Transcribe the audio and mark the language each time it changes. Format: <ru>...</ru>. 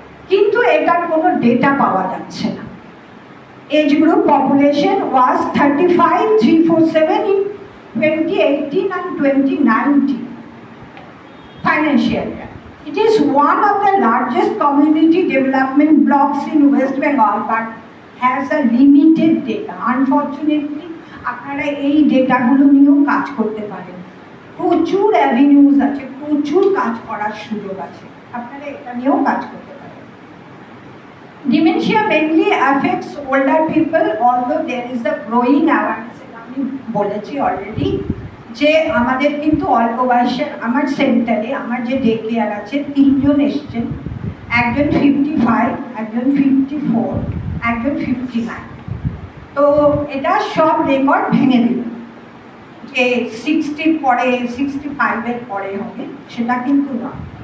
<bn>কিন্তু এটার কোনো ডেটা পাওয়া যাচ্ছে না।</bn> <en>Age group population was 35,347 in 2018 and 2019 financial year. It is one of the largest community development blocks in West Bengal, but has a limited data.</en> <bn>Unfortunately, আপনারা এই ডেটাগুলো নিয়েও কাজ করতে পারেন। প্রচুর অ্যাভিনিউজ আছে, প্রচুর কাজ করার সুযোগ আছে, আপনারা এটা নিয়েও কাজ করতে পারেন।</bn> <en>Dementia mainly affects older people, although there is a growing awareness.</en> <bn>আমি বলেছি অলরেডি যে আমাদের কিন্তু অল্প বয়সের, আমার সেন্টারে আমার যে ডে কেয়ার আছে 3 জন এসছেন, একজন 55, একজন 54, একজন 59। তো এটা সব রেকর্ড ভেঙে দিল যে 60 পরে 65-এর পরে হবে, সেটা কিন্তু নয়।</bn>